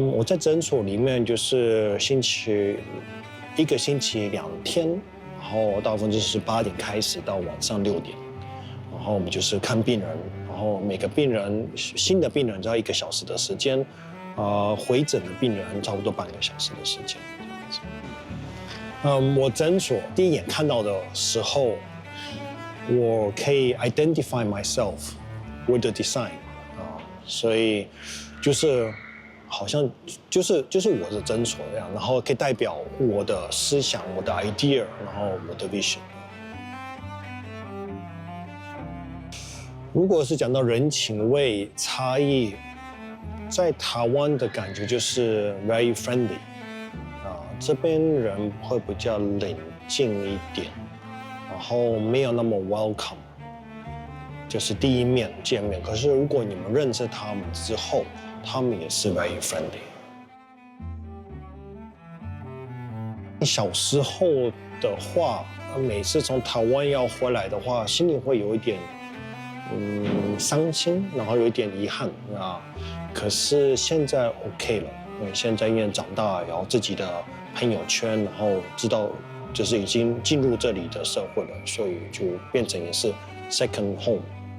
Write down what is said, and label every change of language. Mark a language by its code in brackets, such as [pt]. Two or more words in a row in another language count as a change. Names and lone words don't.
[zh] 我在診所裡面就是一個星期2天，然後大部分就是8點開始到晚上6點，然後我們就是看病人，然後每個病人新的病人只要1個小時的時間，回診的病人差不多半個小時的時間。我診所第一眼看到的時候，我可以 [en] identify myself with the design， [zh] 所以就是好像就是我的診所這樣，然後可以代表我的思想、我的 idea， 然後我的 vision。如果是講到人情味差異，在台灣的感覺就是 [en] very friendly。 [zh] 這邊人會比較冷靜一點，然後沒有那麼 welcome，就是第一面見面。可是如果你們認識他們之後，他們也是 [en] very friendly。 [zh] 小時候的話，每次從台灣要回來的話，心裡會有一點傷心，然後有一點遺憾啊。可是現在 OK 了，現在因為長大，然後自己的朋友圈，然後知道就是已經進入這裡的社會了，所以就變成也是 [en] second home。